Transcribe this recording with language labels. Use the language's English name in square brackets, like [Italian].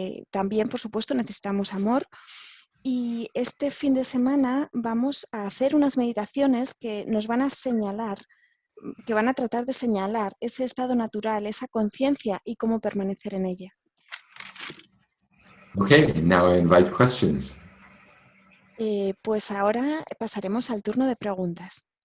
[Spanish] También, por supuesto, necesitamos amor. Y este fin de semana vamos a hacer unas meditaciones que nos van a señalar, que van a tratar de señalar ese estado natural, esa conciencia y cómo permanecer en ella. [English] Okay, now I invite questions. [Spanish] Pues ahora pasaremos al turno de preguntas.